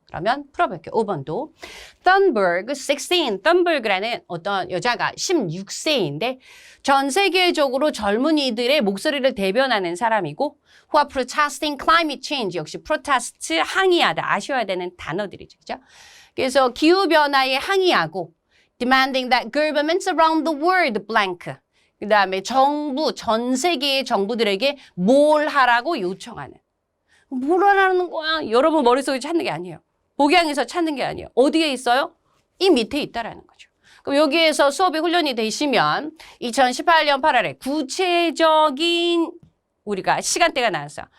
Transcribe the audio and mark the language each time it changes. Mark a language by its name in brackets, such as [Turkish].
[Korean] 그러면 풀어볼게요. 5번도. Thunberg 16. Thunberg라는 어떤 여자가 16세인데 전 세계적으로 젊은이들의 목소리를 대변하는 사람이고 [English] who are protesting climate change. [Korean] 역시 protest, 항의하다. 아셔야 되는 단어들이죠. 그죠? 그래서 기후변화에 항의하고 [English] demanding that governments around the world blank. [Korean] 그 다음에 정부, 전 세계의 정부들에게 뭘 하라고 요청하는. 뭘 하라는 거야? 여러분 머릿속에 찾는 게 아니에요. 복양에서 찾는 게 아니에요. 어디에 있어요? 이 밑에 있다라는 거죠. 그럼 여기에서 수업이 훈련이 되시면 2018년 8월에 구체적인 우리가 시간대가 나왔어요.